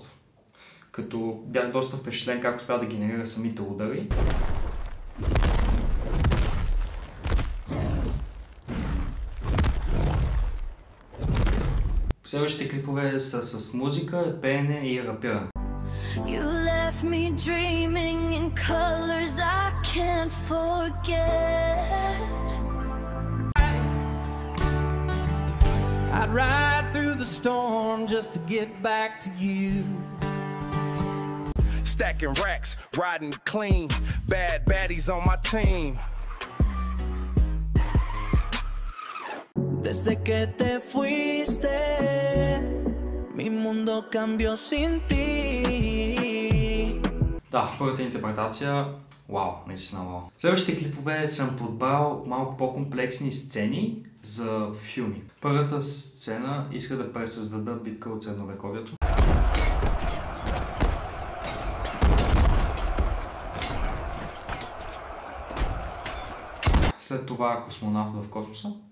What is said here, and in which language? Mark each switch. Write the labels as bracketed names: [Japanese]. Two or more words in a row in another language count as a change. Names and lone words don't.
[Bulgarian] Като бях доста впечатлен как успя да генерира самите удари. Следващите клипове са с музика, пеене и рапиране. [English] You left me dreaming in colors I can't forget. I'd ride through the storm just to get back to you. Stacking racks, riding clean, bad baddies on my team. [Spanish] Desde que te fuiste, mi mundo cambió sin ti. [Bulgarian] Да, първата интерпретация, вау, наистина вау. Следващите клипове съм подбрал малко по-комплексни сцени за филми. Първата сцена иска да пресъздаде битка от средновековието. След това космонавт в космоса.